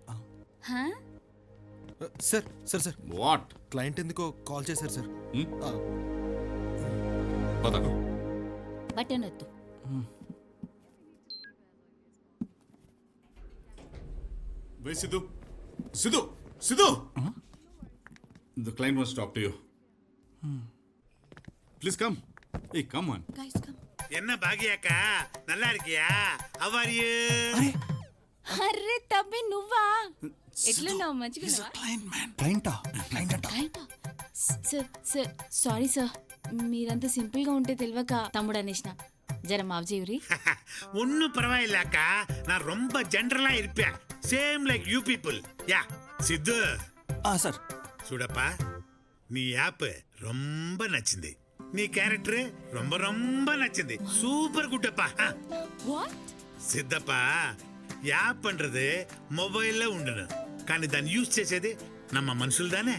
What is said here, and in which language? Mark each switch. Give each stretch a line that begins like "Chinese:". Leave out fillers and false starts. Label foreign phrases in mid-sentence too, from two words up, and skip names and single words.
Telugu: సార్ సార్ సార్ వాట్? క్లయింట్ ఎందుకో కాల్ చేశారు సార్. పద. బటన్ వద్దు.
English: Wait, Sidhu. Sidhu! Sidhu! The client wants to talk to you. Please come. Hey, come on.
Tamil: என்ன பாகியாக்கா நல்லா இருக்கியா?
English: How are you?
Telugu: అర్రే తమ్మి నువ్వా? ఎట్లున్నావు? మంచిగా క్లయింటా? క్లయింట్ అంట. సార్ సార్
English: sorry sir,
Telugu: మీరంతా సింపుల్ గా ఉంటే తెలియక తమ్ముడు అనేసిన. జర మాఫ్ చేయరి.
Tamil: ஒன்னும் பரவாயில்ல அக்கா, நான் ரொம்ப ஜென்ரலா இருப்பேன்.
English: same like you people. ya సిద్ధు
Telugu: సార్ చూడప్పా, నీ యాప్ ரொம்ப నచ్చింది. నీ క్యారెక్టర్
Tamil: ரொம்ப ரொம்ப
Telugu: నచ్చింది.
English: super good
Telugu: அப்பா. వాట్? సిద్ధప్పా, యాప్ன்றது మొబైల్లో ఉండును, కానీ దాన్ని యూజ్ చేసేది నమ్మ మనుషులదానే.